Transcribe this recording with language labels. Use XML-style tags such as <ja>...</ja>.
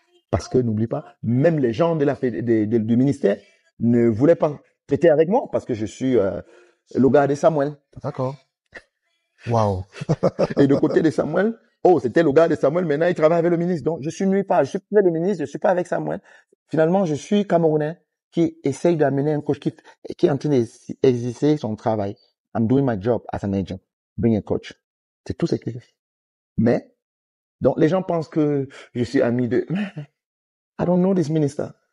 <fr>Parce que n'oublie pas, même les gens du ministère ne voulaient pas traiter avec moi parce que je suis le gars de Samuel. D'accord. Waouh. Et de côté de Samuel, c'était le gars de Samuel, maintenant il travaille avec le ministre. Donc je suis nulle part, je suis près du ministre, je suis pas avec Samuel. Finalement, je suis Camerounais qui essaye d'amener un coach qui est en train d'exercer son travail.</fr> <en>I'm doing my job as an agent, being a coach.</en> <fr>C'est tout ce que je fais. Mais, donc les gens pensent que je suis ami de...</fr> <en>I don't know this minister.</en>